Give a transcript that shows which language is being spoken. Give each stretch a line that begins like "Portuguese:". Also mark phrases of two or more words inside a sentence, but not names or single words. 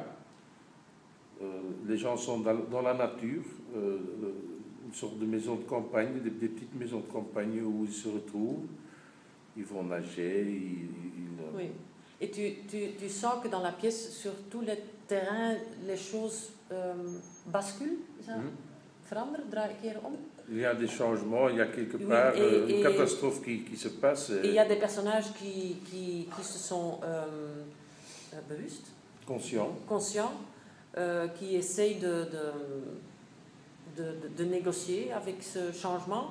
French: Les gens sont dans la nature, une sorte de maison de campagne, des petites maisons de campagne où ils se retrouvent. Ils vont nager. Oui. Et tu sens que dans la pièce, sur tous les terrains, les choses basculent, ça?
Dutch: Veranderen, draai ik keer om.
French: Il y a des changements, il y a quelque part une catastrophe qui se passe. Et il y a des personnages qui se sont bewust, conscients, qui essayent de négocier avec ce changement.